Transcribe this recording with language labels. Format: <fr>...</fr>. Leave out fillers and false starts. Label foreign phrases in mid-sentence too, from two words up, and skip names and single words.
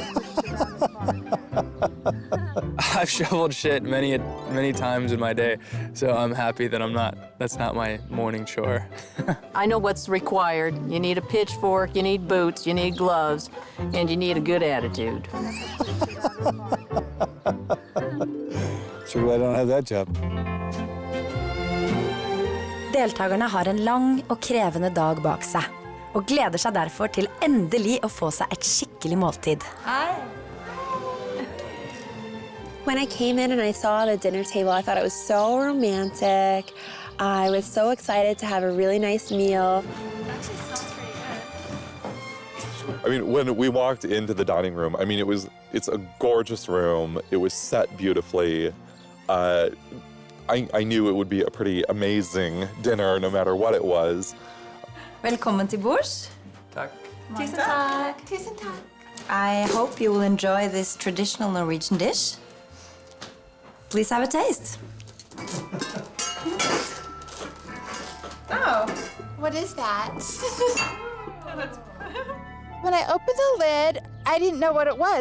<en>I've shoveled shit many times in my day, so I'm happy that that's not my morning chore. I know what's required. You need a pitchfork, you need boots, you need gloves, and you need a good attitude. Sure glad I don't have that job.</en> <no>Deltakerne har en lang og krevende dag bak seg, og gleder seg derfor til endelig å få seg et skikkelig måltid.</no> <en>When I came in and I saw the dinner table, I thought it was so romantic. I was so excited to have a really nice meal. I mean, when we walked into the dining room, I mean, it's a gorgeous room. It was set beautifully. I knew it would be a pretty amazing dinner no matter what it was.</en> <no>Velkommen til bords. Takk. Tusen takk. Tusen takk.</no> <en>I hope you will enjoy this traditional Norwegian dish. Please have a taste. Oh, what is that? When I opened the lid, I didn't know what it was.</en>